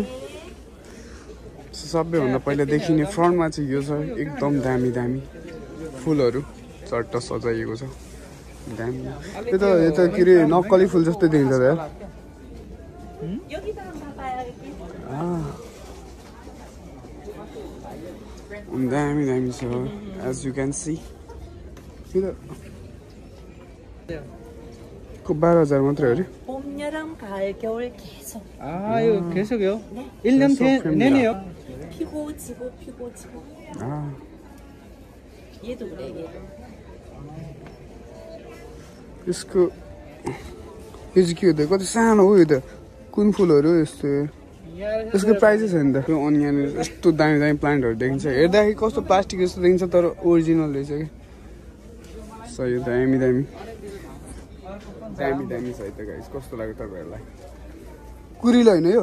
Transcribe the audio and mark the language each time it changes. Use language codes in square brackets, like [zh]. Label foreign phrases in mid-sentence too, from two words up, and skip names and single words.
[ne] सबैभन्दा पहिला देखिने फ्रन्टमा चाहिँ यो छ एकदम दामी दामी फुलहरू चट्ट सजाइएको छ दामी यो त के अरे नक्कली फुल जस्तो देखिन्छ त दामी दामी छ [en] as you can see [ne] को 12,000 मात्रै हो रे [ko] 봄, 여름, 가을, 겨울 계속. 이거 계속이요? 1년 내내요? 피고 지고 피고 지고. 얘도 그래 얘도. [ne] यसको यो चाहिँ के हो त कति सानो हो यो त कुन फुलहरू यस्तो यसको प्राइसै छैन त यो अनि यहाँनिर यस्तो दामी दामी प्लान्टहरू देखिन्छ हेर्दाखेरि कस्तो प्लास्टिक जस्तो देखिन्छ तर ओरिजिनल रहेछ कि सो यो दामी दामी दामी दामी छ है त गाइस कस्तो लाग्यो तपाईहरुलाई कुरिलो हैन यो